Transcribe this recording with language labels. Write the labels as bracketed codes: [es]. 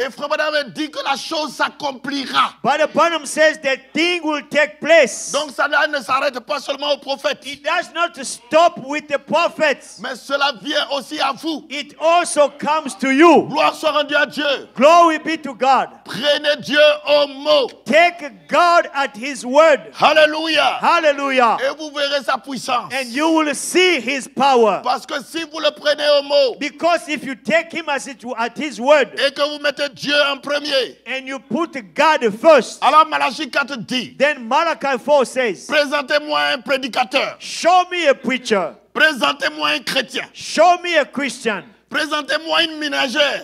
[fr] Et Frère Branham dit que la chose s'accomplira. [en] But the Bonham says that thing will take place. [fr] Donc ça ne s'arrête pas seulement aux prophètes. [en] It does not stop with the prophets. [fr] Mais cela vient aussi à vous. [en] It also comes to you. [fr] Gloire soit rendue à Dieu. [en] Glory be to God. [fr] Prenez Dieu au mot. [en] Take God at His word. [fr] Alléluia. [en] Hallelujah. [fr] Et vous verrez sa puissance. [en] And you will see His power. [fr] Parce que si vous le prenez au mot [en] Because if you take Him at His word [fr] et que vous mettez Dieu en premier, [en] and you put God first, [fr] alors Malachie 4 dit, [en] then Malachi 4 says, [fr] présentez-moi un prédicateur, [en] show me a preacher, [fr] présentez-moi un chrétien, [en] show me a Christian, [fr] présentez-moi une ménagère